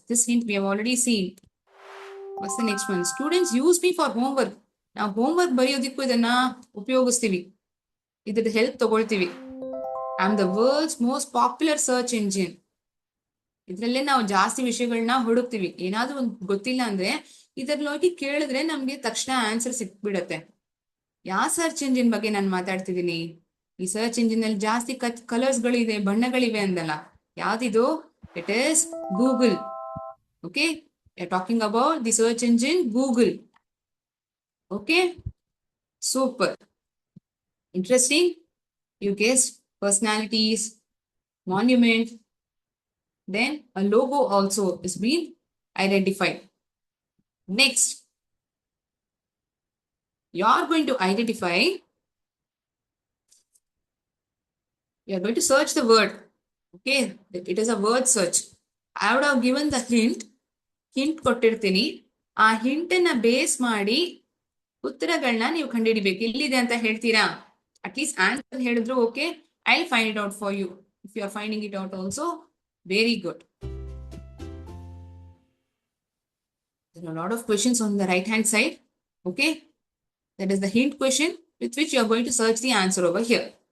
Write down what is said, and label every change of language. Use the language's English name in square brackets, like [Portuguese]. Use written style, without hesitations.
[English] This hint we have already seen. What's the next one? Students use me for homework. [Kannada] ನಾವು homework ಬರೆಯೋದಕ್ಕೂ ಇದನ್ನ ಉಪಯೋಗಿಸ್ತೀವಿ, ಇದ್ರದ್ದು help ತಗೊಳ್ತೀವಿ. [English] I am the world's most popular search engine. [Kannada] ಇದ್ರಲ್ಲೇ ನಾವು ಜಾಸ್ತಿ ವಿಷಯಗಳನ್ನ ಹುಡುಕ್ತಿವಿ. ಏನಾದ್ರೂ ಒಂದು ಗೊತ್ತಿಲ್ಲ ಅಂದ್ರೆ ಇದ್ರಲ್ಲಿ ಹೋಗಿ ಕೇಳಿದ್ರೆ ನಮ್ಗೆ ತಕ್ಷಣ ಆನ್ಸರ್ ಸಿಕ್ಬಿಡತ್ತೆ. ಯಾವ ಸರ್ಚ್ ಇಂಜಿನ್ ಬಗ್ಗೆ ನಾನು ಮಾತಾಡ್ತಿದ್ದೀನಿ? ಈ ಸರ್ಚ್ ಇಂಜಿನ್ ಅಲ್ಲಿ ಜಾಸ್ತಿ ಕಲರ್ಸ್ ಗಳಿವೆ, ಬಣ್ಣಗಳಿವೆ ಅಂದಲ್ಲ, ಯಾವ್ದಿದು? [English] It is Google. Okay, we are talking about the search engine Google. Okay, super, interesting. You guessed personalities, monument, then a logo also is being identified. Next, you are going to identify, you are going to search the word. Okay, it is a word search. I would have given the hint [Kannada] ಕೊಟ್ಟಿರ್ತೀನಿ. ಆ ಹಿಂಟನ್ನ base ಮಾಡಿ ಉತ್ತರಗಳನ್ನ ನೀವು ಕಂಡುಹಿಡಿಬೇಕು. ಎಲ್ಲಿದೆ ಅಂತ ಹೇಳ್ತೀರಾ? At least answer ಹೇಳಿದ್ರು [English] Okay, I'll find it out for you. If you are finding it out also, very good. There are a lot of questions on the right hand side. Okay, that is the hint question with which you are going to search the answer over here.